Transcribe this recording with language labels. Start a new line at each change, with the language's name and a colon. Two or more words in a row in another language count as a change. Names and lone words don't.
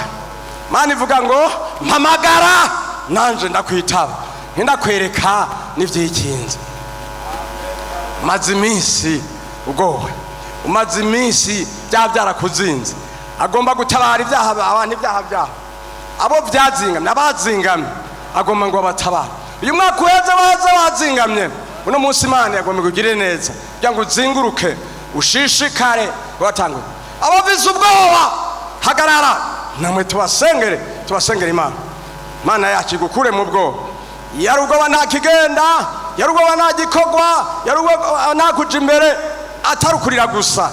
Rundi: Mana ivuga ngo mpamagara nanje ndakwitaba, ndakwereka n'ivyikinze. Umaze iminsi ugowe, umaze iminsi byarakuzinze, agomba gutabara ibyaha abantu, ibyaha byabo abo byazingamye, abazingamye agomba ngo batabara. Uyu mwaka uheze baza bazingamye, uno munsi Imana yagomba kugire neza kugira ngo uzinguruke ushishikare watangwe. Abavize ubwoba hagarara, namwe tubasengere Imana. Imana yacu igukure mu bwoba. Yarubwoba nta kigenda, yarubwoba nta gikorwa, yarubwoba nta kuja imbere atarukurira gusa.